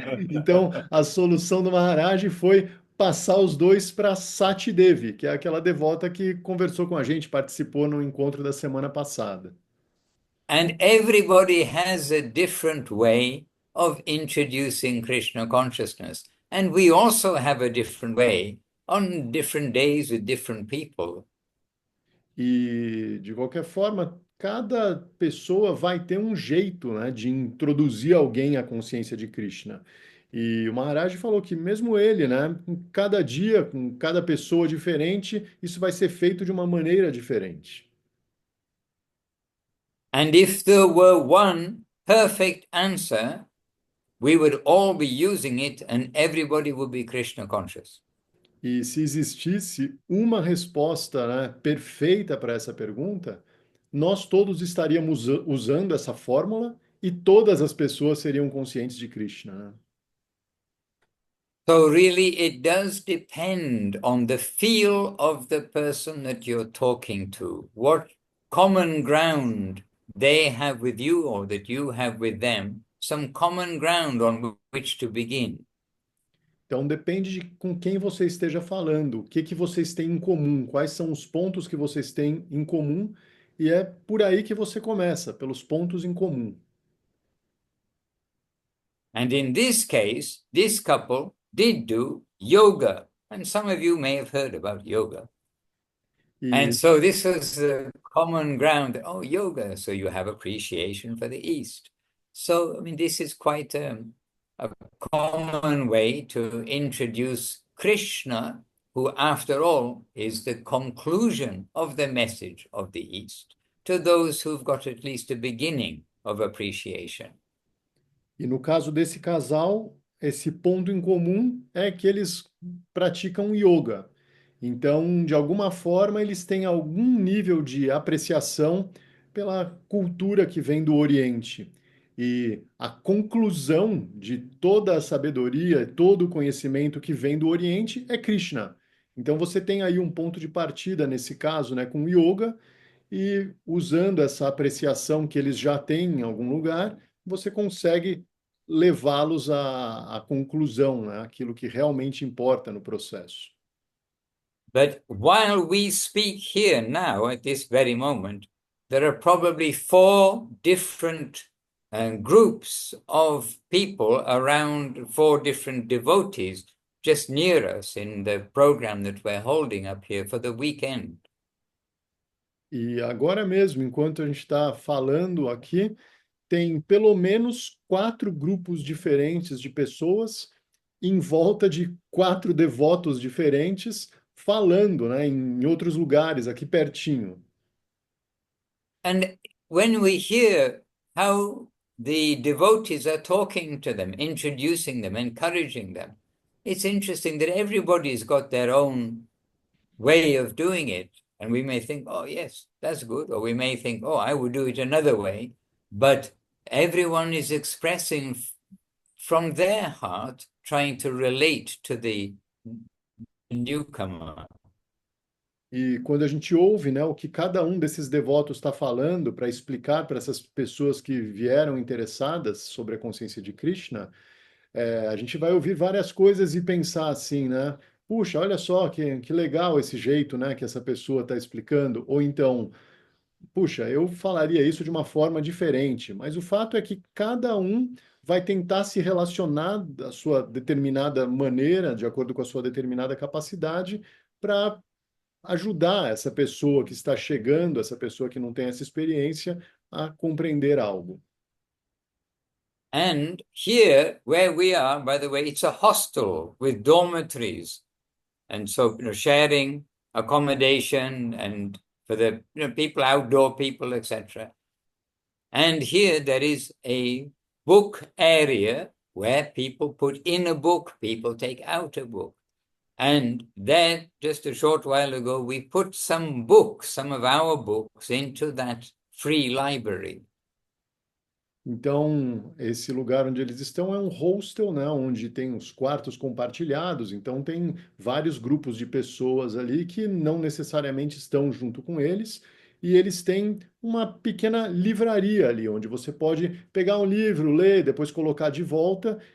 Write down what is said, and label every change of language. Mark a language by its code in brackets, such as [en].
[pt] Então, a solução do Maharaj foi passar os dois para Sati Devi, que é aquela devota que conversou com a gente, participou no encontro da semana passada. [en] And everybody has a different way of introducing Krishna consciousness. And we also have a different way on different days with different people. [pt] E, de qualquer forma, cada pessoa vai ter um jeito, né, de introduzir alguém à consciência de Krishna. E o Maharaj falou que mesmo ele, né, com cada dia, com cada pessoa diferente, isso vai ser feito de uma maneira diferente. [en] And if there were one perfect answer, we would all be using it and everybody would be Krishna conscious. [pt] E se existisse uma resposta, né, perfeita para essa pergunta, nós todos estaríamos usando essa fórmula e todas as pessoas seriam conscientes de Krishna, né? [en] So really it does depend on the feel of the person that you're talking to, what common ground they have with you or that you have with them, some common ground on which to begin. [pt] Então depende de com quem você esteja falando, o que que vocês têm em comum, quais são os pontos que vocês têm em comum, e é por aí que você começa, pelos pontos em comum. [en] And in this case, this couple did do yoga. And some of you may have heard about yoga. And [pt] E [en] so this was the common ground. Oh, yoga. So you have appreciation for the East. So, I mean, this is quite a common way to introduce Krishna, who, after all, is the conclusion of the message of the East, to those who've got at least a beginning of appreciation. [pt] E no caso desse casal, esse ponto em comum é que eles praticam yoga. Então, de alguma forma, eles têm algum nível de apreciação pela cultura que vem do Oriente. E a conclusão de toda a sabedoria, todo o conhecimento que vem do Oriente é Krishna. Então, você tem aí um ponto de partida, nesse caso, né, com yoga, e usando essa apreciação que eles já têm em algum lugar, você consegue levá-los à conclusão, né? Aquilo que realmente importa no processo. [en] But while we speak here now, at this very moment, there are probably 4 different groups of people around 4 different devotees just near us in the program that we're holding up here for the weekend. [pt] E agora mesmo, enquanto a gente está falando aqui, tem pelo menos 4 grupos diferentes de pessoas em volta de 4 devotos diferentes falando, né, em outros lugares aqui pertinho. [en] And when we hear how the devotees are talking to them, introducing them, encouraging them, it's interesting that everybody's got their own way of doing it. And we may think, oh, yes, that's good. Or we may think, oh, I would do it another way. But everyone is expressing from their heart, trying to relate to the newcomer. [pt] E quando a gente ouve, né, o que cada um desses devotos está falando para explicar para essas pessoas que vieram interessadas sobre a consciência de Krishna, a gente vai ouvir várias coisas e pensar assim, né? Puxa, olha só que legal esse jeito, né, que essa pessoa está explicando. Ou então, puxa, eu falaria isso de uma forma diferente. Mas o fato é que cada um vai tentar se relacionar da sua determinada maneira, de acordo com a sua determinada capacidade, para ajudar essa pessoa que está chegando, essa pessoa que não tem essa experiência, a compreender algo. [en] And here, where we are, by the way, it's a hostel with dormitories. And so, sharing accommodation and for the people, outdoor people, etc. And here there is a book area where people put in a book, people take out a book. And there, just a short while ago, we put some books, some of our books, into that free library. [pt] Então, esse lugar onde eles estão é um hostel, né, onde tem os quartos compartilhados, então tem vários grupos de pessoas ali que não necessariamente estão junto com eles, e eles têm uma pequena livraria ali, onde você pode pegar um livro, ler, depois colocar de volta.